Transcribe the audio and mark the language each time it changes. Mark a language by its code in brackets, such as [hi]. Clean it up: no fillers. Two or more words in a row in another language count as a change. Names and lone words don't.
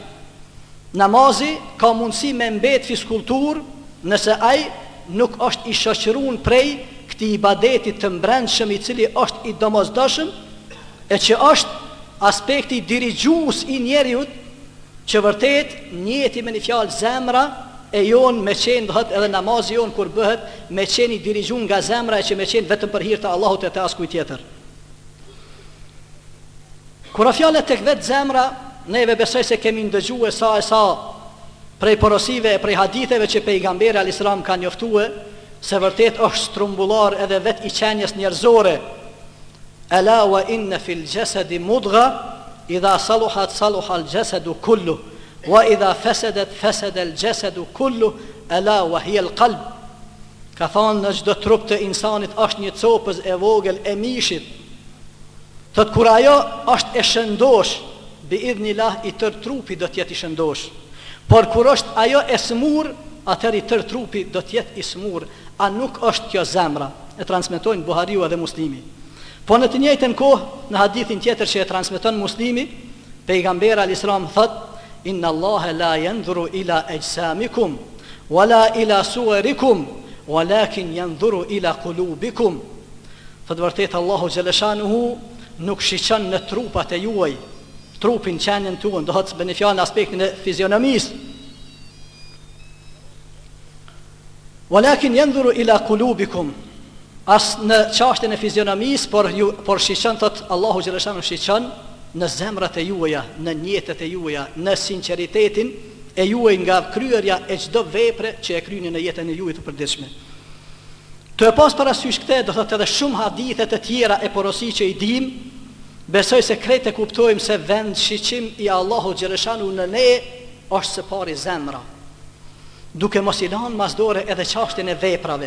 [sq] Namazi ka mundësi me mbet fiskultur nëse ai nuk është I shoqëruar prej këtij ibadeti të mbrëmshëm I cili është I domosdoshëm, e që është aspekti dirigjues I njeriut, që vërtet njeti me një fjalë zemra e jon me qenë dhët edhe namazi jon kur bëhet me qenë I dirigjuar nga zemra, e që me qenë vetëm për hir të Allahut e të askujt tjetër. Kur fjalët tek vetë zemra, neve besoj se kemi ndëgjuar sa e sa prej porosive e prej haditheve që pejgamberi [ar] عليه السلام [sq] ka njoftuar se vërtet është strumbullar edhe vetë I qenjes njerëzore. [ar] ألا وإن في الجسد مضغة إذا صلحت صلح الجسد كله وإذا فسدت فسد الجسد كله ألا وهي القلب. [sq] Ka thonë në çdo trup të insanit është një copës e vogël e mishit. Thot kur ajo është e shëndosh, [ar] بإذن الله [sq] I tër trupi do të jetë I shëndosh. Por kur është ajo e smur, atëherë I tër trupi do të jetë I smur. A nuk është kjo zemra? E transmetojnë Buhariu edhe Muslimi. Po në të njëjtën kohë, në hadithin tjetër që e transmeton Muslimi, pejgamberi [ar] عليه السلام [sq] thot: [ar] إن الله لا ينظر إلى أجسامكم ولا إلى صوركم ولكن ينظر إلى قلوبكم. [sq] Thot vërtet Allahu Gjeleshanuhu nuk shiqon në trupat e juaj, trupin, qenien tuaj, do të bëni fjalë në aspektin e fizionomisë. [ar] ولكن ينظر إلى قلوبكم. [sq] As në çështjen e fizionomisë, por shiqon, thot Allahu Gjeleshanu, shiqon në zemrat e juaja, në njetet e juaja, në sinqeritetin e juaj nga kryerja e çdo vepre që e kryeni në jetën e juaj të përditshme. Të e pas parasysh këte, do thotë edhe shumë hadithet e tjera e porosi që i dim, besoj se krejt e kuptojmë se vend shiqim i Allahu Gjereshanu në ne është së pari zemra, duke mos i lanë masdore edhe çështjen e veprave.